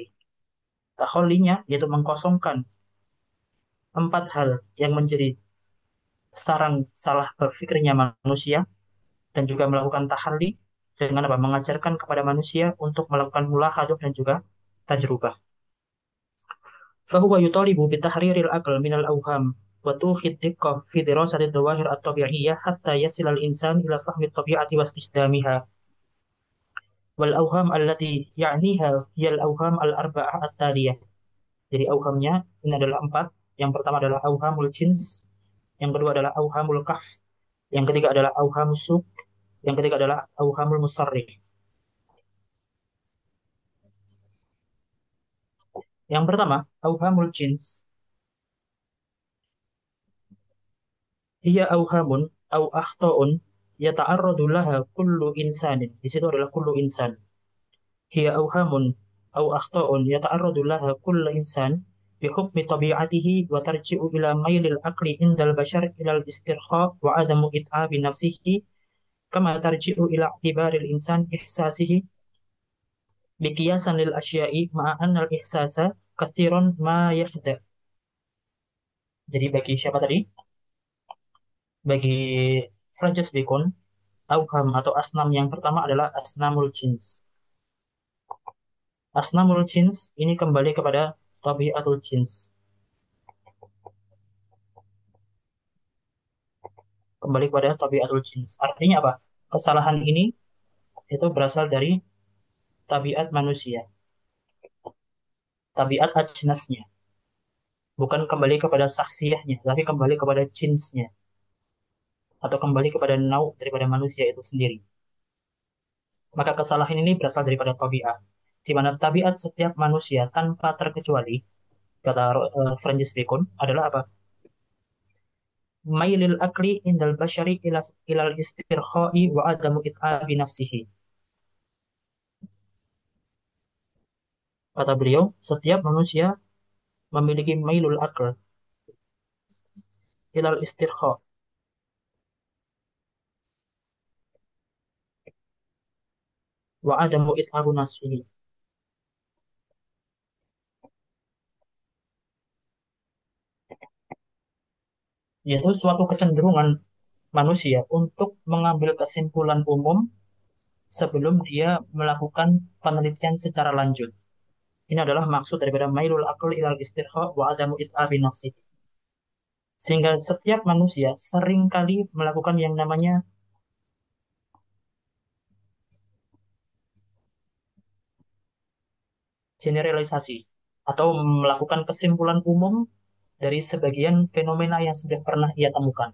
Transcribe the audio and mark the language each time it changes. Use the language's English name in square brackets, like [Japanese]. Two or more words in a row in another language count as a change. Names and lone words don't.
[Indonesian] Tahallinya yaitu mengkosongkan empat hal yang menjadi sarang salah berpikirnya manusia dan juga melakukan tahalli dengan apa? Mengajarkan kepada manusia untuk melakukan mulahadzah dan juga tajrubah. [Arabic] فهو يطالب بتحرير العقل من الأوهام وتوخي الدقة في دراسة الظواهر الطبيعية حتى يصل الإنسان إلى فهم الطبيعة واستخدامها والأوهام التي يعنيها هي الأوهام الأربعة التالية. [Indonesian] Jadi auhamnya ini adalah empat. Yang pertama adalah [Arabic] أوهام الجنس, [Indonesian] yang kedua adalah [Arabic] أوهام الكهف, [Indonesian] yang ketiga adalah [Arabic] أوهام السوق, [Indonesian] yang ketiga adalah [Arabic] أوهام المسرح. [Indonesian] Yang pertama, [Arabic] أوهام الجنس. هي أوهام أو أخطاء يتعرض لها كل إنسان. [Indonesian] Di situ adalah [Arabic] كل إنسان. هي أوهام أو أخطاء يتعرض لها كل إنسان بحكم طبيعته وترجع إلى ميل العقل عند البشر إلى الاسترخاء وعدم إتعاب نفسه كما ترجع إلى اعتبار الإنسان إحساسه مقياسا للأشياء مع أن الإحساس كثيرا ما يخدع. [Indonesian] Jadi bagi siapa tadi? Bagi Francis Bacon, auham atau asnam yang pertama adalah [Arabic] أصنام الجنس. أصنام الجنس [Indonesian] ini kembali kepada [Arabic] طبيعة الجنس. [Indonesian] Kembali kepada [Arabic] طبيعة الجنس. [Indonesian] Artinya apa? Kesalahan ini itu berasal dari tabiat manusia, tabiat ajnasnya. Bukan kembali kepada saksiyahnya, tapi kembali kepada jinsnya. Atau kembali kepada nauk daripada manusia itu sendiri. Maka kesalahan ini berasal daripada tabiat. Di mana tabiat setiap manusia tanpa terkecuali, kata Francis Bacon, adalah apa? [Arabic] ميل العقل عند البشر إلى الاسترخاء وعدم إتعاب نفسه. [Indonesian] Kata beliau, setiap manusia memiliki [Arabic] ميل العقل إلى الاسترخاء وعدم إتعاب نفسه. [Indonesian] Yaitu suatu kecenderungan manusia untuk mengambil kesimpulan umum sebelum dia melakukan penelitian secara lanjut. Ini adalah maksud daripada [Arabic] ميل العقل إلى الاسترخاء وعدم إتعاب نفسه. [Indonesian] Sehingga setiap manusia seringkali melakukan yang namanya generalisasi atau melakukan kesimpulan umum dari sebagian fenomena yang sudah pernah ia temukan.